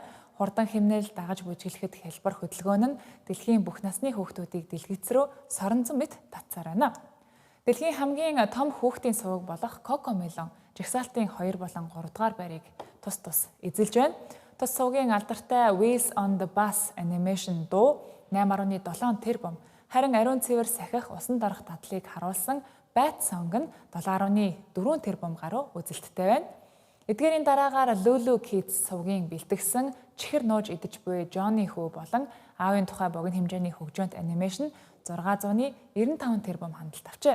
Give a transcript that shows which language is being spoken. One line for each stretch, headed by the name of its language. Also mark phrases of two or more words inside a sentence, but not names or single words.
Mongolian: Хурдан хэмнэл дагаж бүжиглэхэд хялбар хөдөлгөөн нь дэлхийн бүх насны хүүхдүүдийг дэлгэц рүү соронзон мэт татсаар байна. Дэлхийн хамгийн том хүүхдийн суваг болох Cocomelon жагсаалтын 2 болон 3 дугаар байрыг тус эзэлж байна. Тус сувгийн алдартай Wheels on the Bus animation дуу 8.7 тэрбум, харин ариун цэвэр сахих усан дарах тадлыг харуулсан Bat Song нь 7.4 тэрбум гаруй үзэлттэй байна. Эдгээрийн дараагаар Lulu Kids сувгийн бэлтгэсэн чихэр нууж идэж буй Johnny хүү болон аавын тухай богино хэмжээний хөгжөөнт анимашн 695 тэрбум хандлт авчээ.